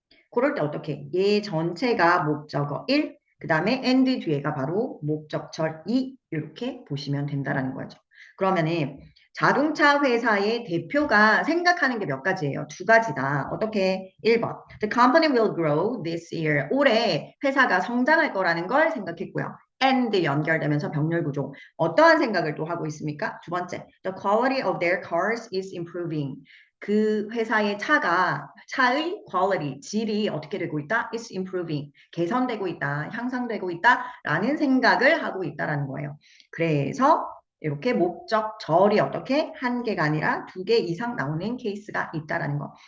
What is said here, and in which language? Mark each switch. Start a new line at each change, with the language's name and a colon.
Korean: 그럴 때 어떻게? 얘 전체가 목적어 1, 그 다음에 and 뒤에가 바로 목적절 2 이렇게 보시면 된다라는 거죠. 그러면은 자동차 회사의 대표가 생각하는 게 몇 가지예요? 두 가지다. 어떻게? 1번.
English: The company will grow this year.
Korean: 올해 회사가 성장할 거라는 걸 생각했고요. and 연결되면서 병렬 구조. 어떠한 생각을 또 하고 있습니까? 두 번째.
English: The quality of their cars is improving.
Korean: 그 회사의 차의 quality, 질이 어떻게 되고 있다?
English: It's improving.
Korean: 개선되고 있다. 향상되고 있다라는 생각을 하고 있다라는 거예요. 그래서 이렇게 목적절이 어떻게 한 개가 아니라 두 개 이상 나오는 케이스가 있다라는 거.